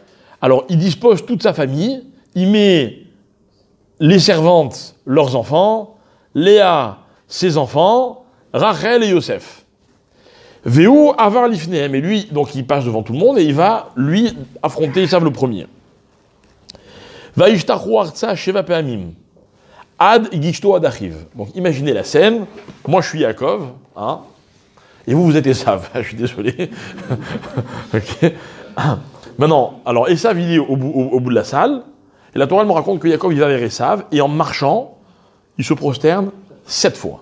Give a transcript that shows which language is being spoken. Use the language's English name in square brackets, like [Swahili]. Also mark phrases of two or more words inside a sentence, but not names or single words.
[French] Alors, il dispose toute sa famille, il met les servantes, leurs enfants, Léa, ses enfants, Rachel et Yosef. [Hebrew] והוא עבר לפניהם, [French] et lui, donc il passe devant tout le monde et il va, lui, affronter Esav le premier. [Hebrew] וישתחו ארצה שבע פעמים. עד גשתו עד אחיו. [French] Donc imaginez la scène, moi je suis Yaakov, hein, et vous êtes Esav, je suis désolé. Ok. Maintenant, alors Esav il est au bout de la salle, et la Torah me raconte que Yaakov il va vers Esav, et en marchant, il se prosterne 7 fois.